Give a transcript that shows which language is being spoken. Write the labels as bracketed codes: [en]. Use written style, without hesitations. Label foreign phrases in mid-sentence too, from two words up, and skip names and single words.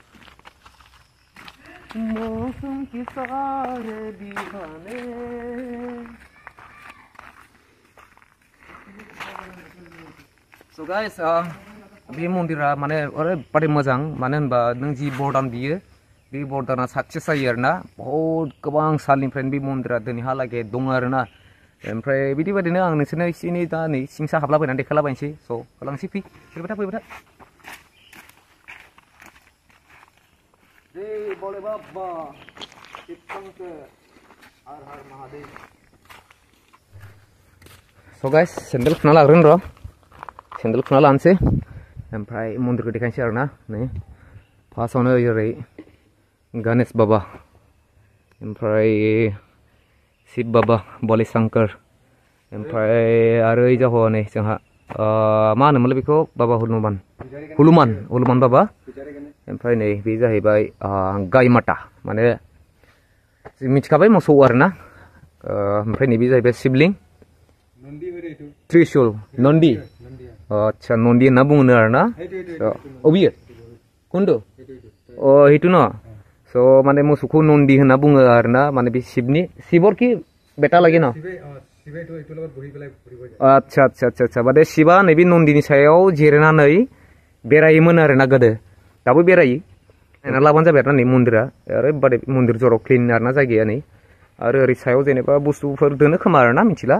[en] So guys, [brx] बे मन्दिरा माने ओरैबादि मोजां, मानो होनबा नों जि बरदान बियो बे बरदाना साक्सेस जायो आरोना। बहुत गोबां सालनिफ्रायनो बे मन्दिरा दिनैहालागै दं आरोना। ओमफ्राय बिदिबायदिनो आं नोंसोरनो एसे एनै दा नै सिंसा हाबलाबायनानै देखायलाबायनोसै। स' होलांसै फैबाय था [hi] जय भोले बाबा शिव शंकर हर हर महादेव। [en] So guys [brx] सेन्देल खुना लाग्रोन र', सेन्देल खुना लानोसै ओमफ्राय मन्दिरखौ देखायनोसै आरोना। नै फार्स्टआवनो ओरै गणेश बाबा, ओमफ्राय शिव बाबा भोले शंकर, ओमफ्राय आरो ओइ जाह नै जोंहा मा होनोमोनलाय बेखौ बाबा हनुमान बाबा। ओमफ्राय नै बे जाहैबाय गाय माता, माने मिथिखाबाय मोसौ आरोना। ओमफ्राय नैबे जाहैबाय शिबलिंग, त्रिशूल नन्दि। आच्छा नन्दि होनना बुङो आरोना। बियो कुन्टु हेतु न। स' माने मोसौखौ नन्दि होनना बुङो आरोना, माने बे शिवर कि बेटा लगे न। आच्छा आच्छा आच्छा माने शिवा नैबे नन्दिनि सायाव जिरायनानै बेरायोमोन आरोना गोदो, दाबो बेरायो। नायना लाबानो जाबाय आरोना नै मन्दिरा ओरैबादि मन्दिर जराव क्लिन आरोना जायगाया नै। आरो ओरै सायाव जेनेबा बुस्थुफोर दोनो खोमा आरोना, मिथिला।